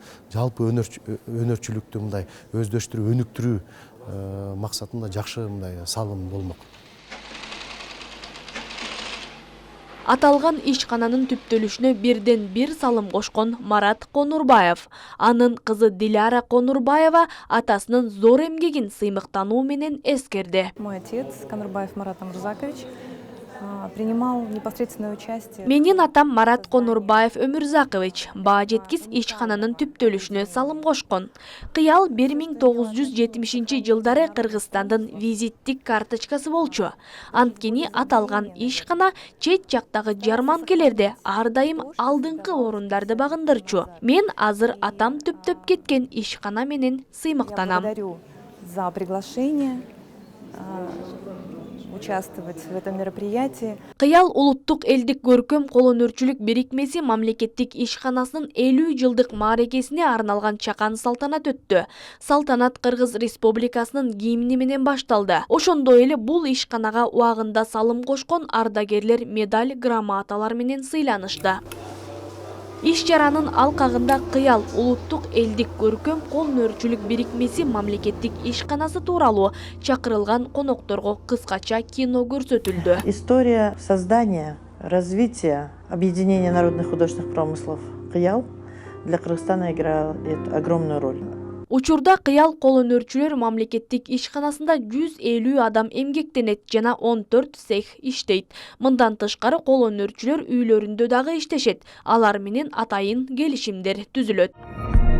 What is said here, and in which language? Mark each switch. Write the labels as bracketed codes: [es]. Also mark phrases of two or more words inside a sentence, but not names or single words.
[ky] Жалпы өнөрчүлүктү мындай өздөштүрүү, өнүктүрүү максатында жакшы мындай салым болмок. Аталган ишкананын түптөлүшүнө бирден бир салым кошкон Марат Конурбаев. Анын кызы Диляра Конурбаева атасынын зор эмгегин сыймыктануу менен эскерди. [ru] Мой отец, Конурбаев Марат Амурзакович, принимал непосредственное участие. [ky] Менин атам Марат Конурбаев Өмүрзакович баа жеткис ишкананын түптөлүшүнө салым кошкон. Кыял 1970 жылдары Кыргызстандын визиттик карточкасы болчу. Анткени аталган ишкана чет жактагы жарманкелерде ар дайым алдыңкы орундарды багындырчу. Мен азыр атам түптөп кеткен ишкана менен Я сыймыктанам. [ru] благодарю за приглашение участвовать в этом мероприятии. [ky] Кыял улуттук элдик көркөм колөнөрчүлүк бирикмеси мамлекеттик ишканасынын 50 жылдык мааракесине арналган чакан салтанат өттү. Салтанат Кыргыз Республикасынын гимни менен башталды. Ошондой эле бул ишканага убагында салым кошкон ардагерлер медаль, грамоталар менен сыйланышты. Иш чаранын алкагында Кыял улуттук элдик көркөм колөнөрчүлүк бирикмеси мамлекеттик ишканасы тууралуу чакырылган конокторго кыскача кино көрсөтүлдү. [ru] История создания, развития, объединения народных художественных промыслов «Кыял» для Кыргызстана играет огромную роль. [ky] Учурда Кыял колөнөрчүлөр мамлекеттик ишканасында 150 адам эмгектенет жана 14 цех иштейт. Мындан тышкары колөнөрчүлөр үйлөрүндө дагы иштешет. Алар менен атайын келишимдер түзүлөт.